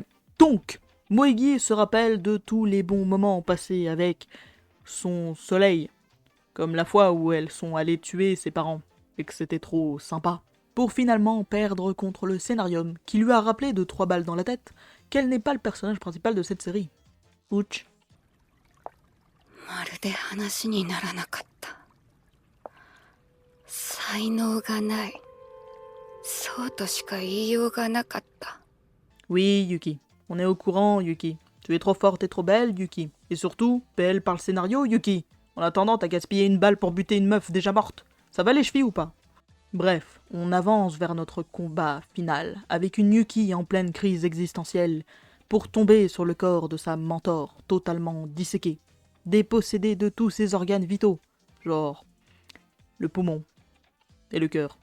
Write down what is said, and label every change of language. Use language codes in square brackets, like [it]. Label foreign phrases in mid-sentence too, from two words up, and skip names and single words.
[fr] Donc, Moegi se rappelle de tous les bons moments passés avec son soleil, comme la fois où elles sont allées tuer ses parents, et que c'était trop sympa, pour finalement perdre contre le scénarium, qui lui a rappelé de 3 balles dans la tête qu'elle n'est pas le personnage principal de cette série. Ouch. [ja] まるで話にならなかった。才能がない。そうとしか言いようがなかった。 [fr] Oui, Yuki. On est au courant, Yuki. Tu es trop forte et trop belle, Yuki. Et surtout, belle par le scénario, Yuki. En attendant, t'as gaspillé une balle pour buter une meuf déjà morte. Ça va les chevilles ou pas? Bref, on avance vers notre combat final, avec une Yuki en pleine crise existentielle, pour tomber sur le corps de sa mentor, totalement disséqué, dépossédé de tous ses organes vitaux, genre le poumon et le cœur.